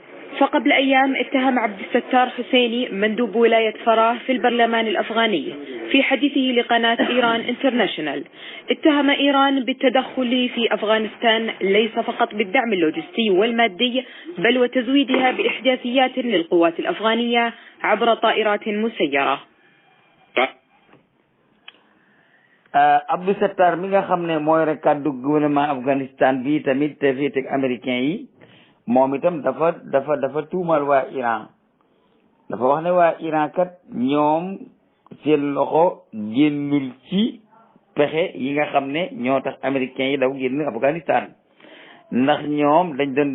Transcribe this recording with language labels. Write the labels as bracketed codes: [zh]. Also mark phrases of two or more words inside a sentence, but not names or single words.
[ar] فقبل أيام اتهم عبد الستار حسيني مندوب ولاية فراه في البرلمان الأفغاني في حديثه لقناة إيران انترناشنال اتهم إيران بالتدخل في أفغانستان ليس فقط بالدعم اللوجستي والمادي بل وتزويدها بإحداثيات للقوات الأفغانية عبر طائرات مسيرة. [wo] Abdou Settar mi nga xam ne mooy rek kàddu gouvernement Afghanistan bi tamit te féete ak américain yi moom itam dafa tuumal waa Iran dafa wax ne waa Iran kat ñoom seen loxo génnul ci pexe yi nga xam ne ñoo tax américains yi daw génn Afghanistan ndax ñoom dañ doon